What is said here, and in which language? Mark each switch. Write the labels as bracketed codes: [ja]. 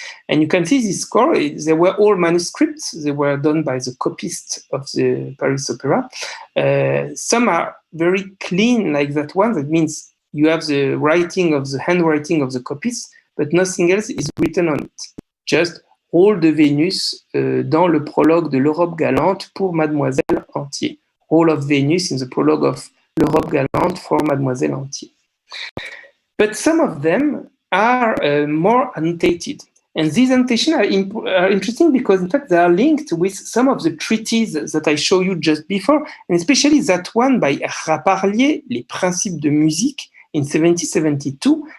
[en] And you can see this score, they were all manuscripts. They were done by the copyist of the Paris Opera. Some are very clean like that one. That means you have the handwriting of the copyist, but nothing else is written on it. Just [fr] rôle de Vénus dans le prologue de l'Europe Galante pour Mademoiselle Entier. [en] Role of Venus in the prologue of l'Europe Galante for Mademoiselle Entier. But some of them are more annotated. And these annotations are interesting because, in fact, they are linked with some of the treaties that I showed you just before, and especially that one by Raparlier, Les Principes de Musique, in 1772.